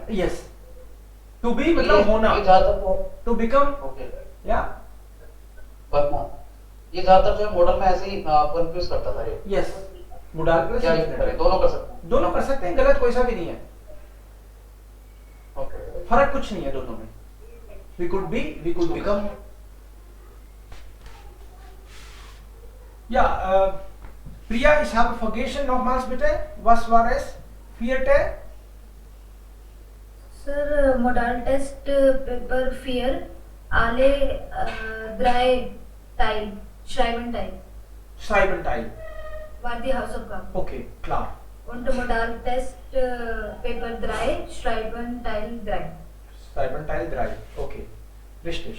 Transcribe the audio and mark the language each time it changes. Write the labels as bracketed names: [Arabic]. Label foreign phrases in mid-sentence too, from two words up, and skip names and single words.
[Hindi] यस। [English] to be [Hindi] मतलब होना, ये ज्यादातर [English] to become [Hindi] ओके या बनना, ये ज्यादातर जो है मॉडल में ऐसे ही कंफ्यूज करता था ये। यस। मुडाल क्या यूज करें, दोनों कर सकते हैं। दोनों कर सकते हैं, गलत कोई सा भी नहीं है, ओके, फर्क कुछ नहीं है दोनों में। [English] We could be, we could become. [German] Ja, Priya, ich habe vergessen, nochmals bitte, was war es? Vierte? सर [English] model test paper [German] फियर alle drei Teil schreiben Teil Schreiben Teil. war die Hausaufgabe. Okay, klar. Und Modal Test Paper 3 schreiben Teil 3. Schreiben Teil 3. Okay, richtig.